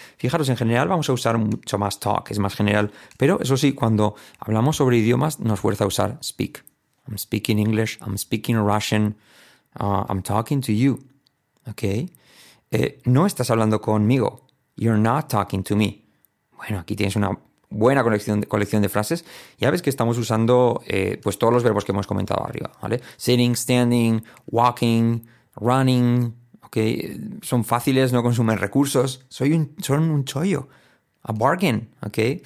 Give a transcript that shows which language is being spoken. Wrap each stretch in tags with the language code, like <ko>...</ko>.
<es>Fijaros, en general vamos a usar mucho más talk, es más general. Pero eso sí, cuando hablamos sobre idiomas nos fuerza a usar speak.</es> <en>I'm speaking English, I'm speaking Russian, I'm talking to you. ¿Ok?</en> <es>No estás hablando conmigo.</es> <en>You're not talking to me.</en> <es>Bueno, aquí tienes una buena colección de frases. Ya ves que estamos usando pues todos los verbos que hemos comentado arriba, ¿vale?</es> <en>Sitting, standing, walking, running, ¿ok?</en> <es>Son fáciles, no consumen recursos. Son un chollo.</es> <en>A bargain,</en> <es>¿ok?</es>